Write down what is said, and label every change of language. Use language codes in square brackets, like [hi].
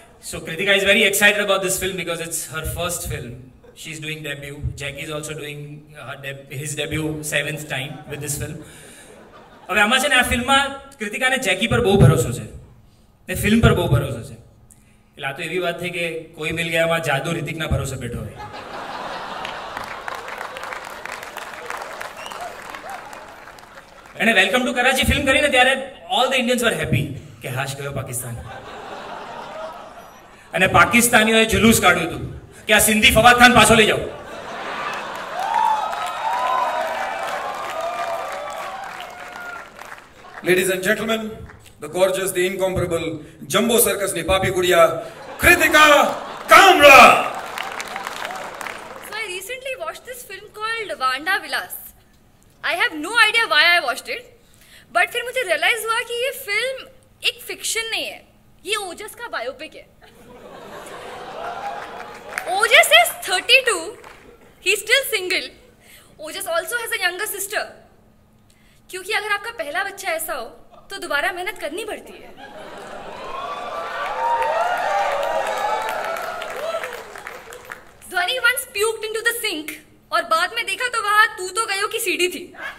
[en] So Kritika is very excited about this film because it's her first film. She's doing debut. Jackie is also doing his debut 7th time with this film. [gu] હવે આમાં છે ને, આ ફિલ્મમાં કૃતિકાને જેકી પર બહુ ભરોસો છે ને ફિલ્મ પર બહુ ભરોસો છે. એટલે આ તો એવી વાત થઈ કે કોઈ મિલ ગયામાં જાદુ રિતિકના ભરોસે બેઠો હોય. એને વેલકમ ટુ કરાચી ફિલ્મ કરીને ત્યારે [en] all the Indians were happy [gu] કે હાશ ગયો પાકિસ્તાન. અને પાકિસ્તાનીઓએ જુલુસ કાઢ્યું હતું કે આ સિંધી ફવાદ ખાન પાછો લઈ જાઓ. [en] Ladies and gentlemen, the gorgeous, the incomparable Jumbo Circus ni Papi Gudiya, Kritika Kamra. So I watched this film called Vanda Vilas. I have no idea why I watched it, but [hi] फिर मुझे realize हुआ कि ये film एक fiction नहीं है, ये ओजस का biopic है. [en] Ojas is 32. He's still single. Ojas also has a younger sister. [hi] क्योंकि अगर आपका पहला बच्चा ऐसा हो, तो दोबारा मेहनत करनी पड़ती है. ध्वनि [en] once puked into the sink [hi] और बाद में देखा तो वहां तू तो गयो की सीढ़ी थी.